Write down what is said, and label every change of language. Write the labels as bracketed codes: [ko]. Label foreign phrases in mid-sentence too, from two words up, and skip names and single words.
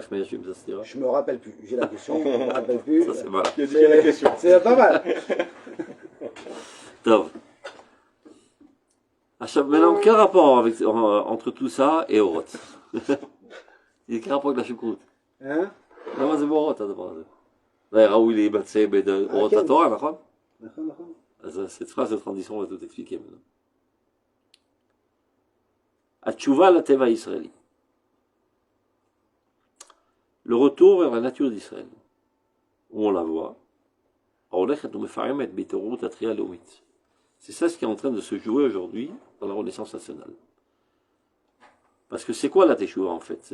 [fr] Je me rappelle plus. J'ai la question, je me rappelle plus. Ça, c'est voilà. C'est pas mal. Maintenant, quel rapport entre tout ça et Oroth? Il y a quel rapport avec la choucroute? Hein? [he] למה זה באורות הדבר הזה? זה היה ראוי להימצא באורות התורה, נכון? נכון. [fr] אז cette phrase de transition, on va tout expliquer maintenant. [he] התשובה לטבע הישראלי. [fr] Le retour vers la nature d'Israël. où on la voit. C'est ça ce qui est en train de se jouer aujourd'hui dans la Renaissance nationale. Parce que c'est quoi la Teshuvah en fait?